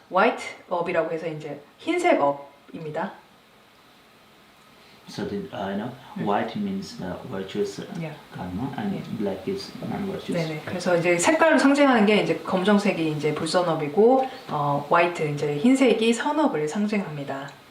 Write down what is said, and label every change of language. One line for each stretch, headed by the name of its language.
Korean: 화이트 업이라고 해서 이제 흰색 업입니다.
English: So the white means virtuous karma, and black is non-virtuous.
Korean: 네네. 그래서 이제 색깔로 상징하는 게 이제 검정색이 이제 불선업이고, 화이트 이제 흰색이 선업을 상징합니다.